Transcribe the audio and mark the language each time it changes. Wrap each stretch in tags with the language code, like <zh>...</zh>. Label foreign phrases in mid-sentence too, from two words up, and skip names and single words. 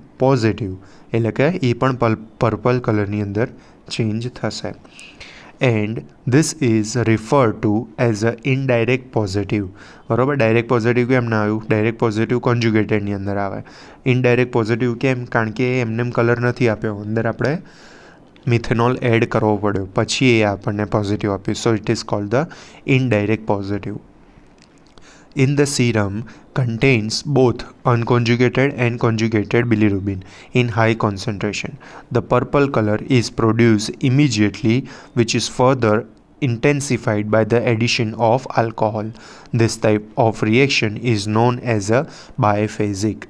<gu>એટલે કે એ પણ પર્પલ કલરની અંદર ચેન્જ થશે.</gu> <en>And this is refer to as a indirect positive.</en> <gu>બરાબર,</gu> <en>direct positive</en> <gu>કેમ ના આવ્યું?</gu> <en>direct positive</en> <gu>કોન્જ્યુગેટેડની અંદર આવે.</gu> <en>indirect positive</en> <gu>કેમ? કારણ કે એમને કલર નથી આપ્યો, અંદર આપણે મિથેનોલ એડ કરવો પડ્યો, પછી એ આપણને પોઝિટિવ આપ્યું.</gu> <en>So it is called the indirect positive. In the serum contains both unconjugated and conjugated bilirubin in high concentration. The purple color is produced immediately, which is further intensified by the addition of alcohol. This type of reaction is known as a biphasic.</en>